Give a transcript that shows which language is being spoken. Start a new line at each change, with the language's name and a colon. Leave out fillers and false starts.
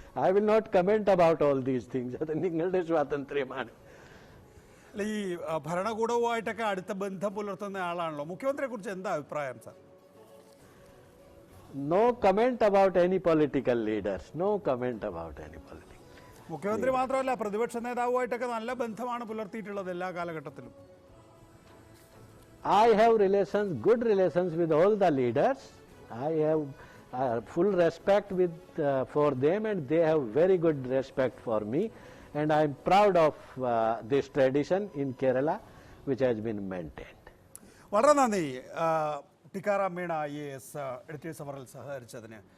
English: I will not comment about all these things.
Malayalam: അത് നിങ്ങളുടെ സ്വാതന്ത്ര്യമാണ്. ഈ ഭരണകൂടവുമായിട്ടൊക്കെ അടുത്ത ബന്ധം പുലർത്തുന്ന ആളാണല്ലോ. മുഖ്യമന്ത്രിയെ കുറിച്ച് എന്താ അഭിപ്രായം sir?
English: No comment about any political leaders. No comment about any political.
Malayalam: മുഖ്യമന്ത്രി മാത്രമല്ല, പ്രതിപക്ഷ നേതാവുമായിട്ടൊക്കെ നല്ല ബന്ധമാണ് പുലർത്തിയിട്ടുള്ളത് എല്ലാ കാലഘട്ടത്തിലും.
English: I have relations, good relations with all the leaders. I have full respect for them, and they have very good respect for me. And I am proud of this tradition in Kerala, which has been maintained.
Malayalam: വളരെ നന്ദി Tikaram Meena IAS editors അവറിൽ സഹകരിച്ചതിന്.